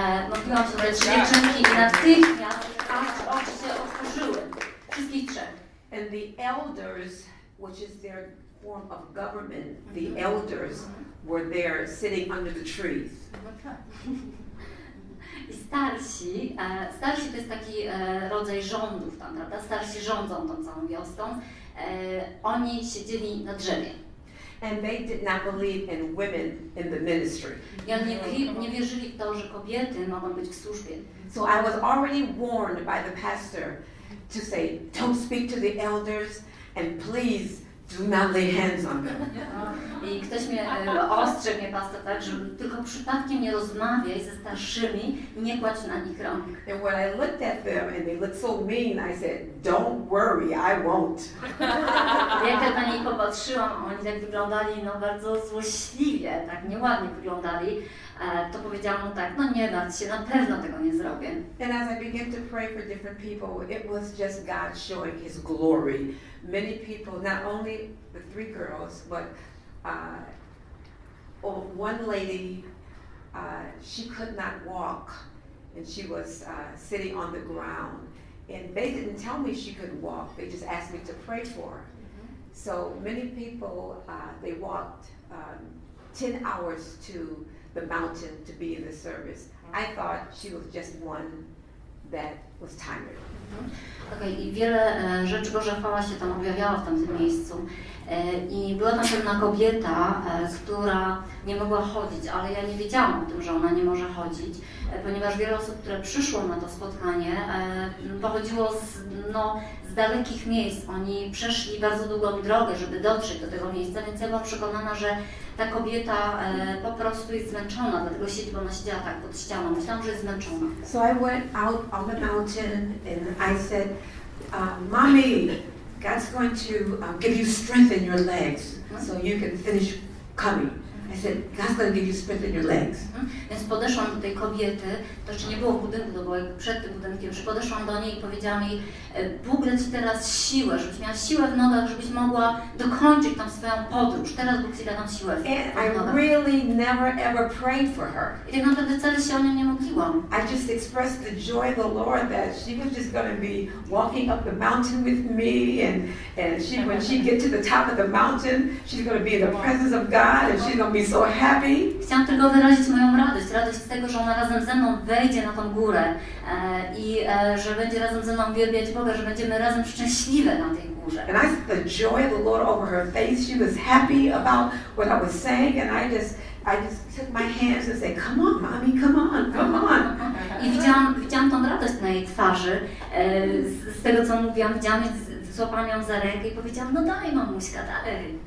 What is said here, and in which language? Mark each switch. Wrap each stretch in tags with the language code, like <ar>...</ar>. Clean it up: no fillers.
<pl>Modliłam się o te 3 dziewczynki i natychmiast oczy się otworzyły. Wszystkich 3.</pl> <en>And the elders, which is their form of government, the elders were there sitting under the trees.</en> <pl>I starsi to jest taki rodzaj rządów tam, prawda? Starsi rządzą tą całą wioską. Oni siedzieli na drzewie.</pl> <en>And they did not believe in women in the ministry.</en> <pl>I oni nie wierzyli w to, że kobiety mogą być w służbie.</pl> <en>So I was already warned by the pastor to say, don't speak to the elders and please do not lay hands on them.</en> <pl>I ktoś mnie ostrzegł, mnie pastor, tak, że tylko przypadkiem nie rozmawiaj ze starszymi i nie kładź na nich rąk.</pl> <en>And when I looked at them and they looked so mean, I said, don't worry, I won't.</en> <pl>Jak ja na nich popatrzyłam, oni tak wyglądali bardzo złośliwie, tak nieładnie wyglądali, to powiedziałam mu tak, no nie martw się, na pewno tego nie zrobię.</pl> <en>And as I began to pray for different people, it was just God showing His glory. Many people, not only the 3 girls, but one lady, she could not walk, and she was sitting on the ground. And they didn't tell me she could walk, they just asked me to pray for her. So many people, they walked 10 hours to the mountain to be in the service. I thought she was just one that was tired.</en> <pl>I wiele rzeczy Boża chwała się tam objawiała w tamtym miejscu. I była tam pewna kobieta, która nie mogła chodzić, ale ja nie wiedziałam o tym, że ona nie może chodzić, ponieważ wiele osób, które przyszło na to spotkanie, pochodziło z dalekich miejsc. Oni przeszli bardzo długą drogę, żeby dotrzeć do tego miejsca, więc ja byłam przekonana, że ta kobieta po prostu jest zmęczona, dlatego siedzi, bo ona siedziała tak pod ścianą. Myślałam, że jest zmęczona.</pl> <en>So I went out on the mountain and I said, Mommy, God's going to give you strength in your legs so you can finish coming. I said, God's going to give you strength in your legs.</en> <pl>Więc podeszłam do tej kobiety, to jeszcze nie było w budynku, to było przed tym budynkiem, że podeszłam do niej i powiedziałam jej, Bóg da Ci teraz siłę, żebyś miała siłę w nogach, żebyś mogła dokończyć tam swoją podróż. Teraz Bóg Ci da tam siłę w</pl> <en>And</en> <pl>nogach.</pl> <en>I really never ever prayed for her.</en> <pl>I tak naprawdę wcale się o nią nie modliłam.</pl> <en>I just expressed the joy of the Lord that she was just going to be walking up the mountain with me, and when she get to the top of the mountain, she's going to be in the presence of God, and she's going to be so happy.</en> <pl>Chciałam tylko wyrazić moją radość z tego, że ona razem ze mną wejdzie na tą górę i że będzie razem ze mną wielbiać Boga, że będziemy razem szczęśliwe na tej górze.</pl> <en>And I saw the joy of the Lord over her face. She was happy about what I was saying, and I just took my hands and said, "Come on, mommy, come on, come on."</en> <pl>I widziałam tą radość na jej twarzy. Z tego, co mówiłam, złapałam ją za rękę i powiedziałam, no daj mamuśka, daj.</pl>